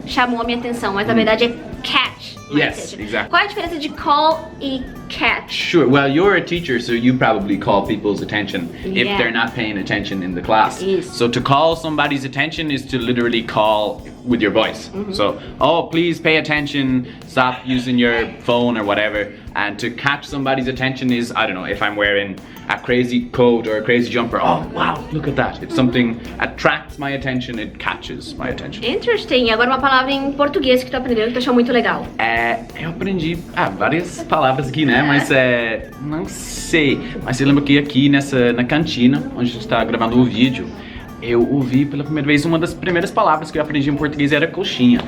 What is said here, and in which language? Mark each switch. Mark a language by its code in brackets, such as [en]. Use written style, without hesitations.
[pt] Chamou a minha atenção, mas na verdade é [en] catch my Yes, attention. exactly. [pt] Qual é a diferença de call e catch? [en] Sure. Well, you're a teacher, so you probably call people's attention if Yeah. they're not paying attention in the class. Yes. So to call somebody's attention is to literally call with your voice. So, oh, please pay attention, stop using your phone or whatever. And to catch somebody's attention is, I don't know, if I'm wearing a crazy coat or a crazy jumper. Oh, wow, look at that. If something attracts my attention, it catches my attention. Interesting. [pt] E agora uma palavra em português que tu aprendeu que tu achou muito legal. Eu aprendi várias palavras aqui, né? Mas não sei. Mas você lembra que aqui na cantina, onde a gente tá gravando o vídeo, eu ouvi pela primeira vez uma das primeiras palavras que eu aprendi em português era coxinha.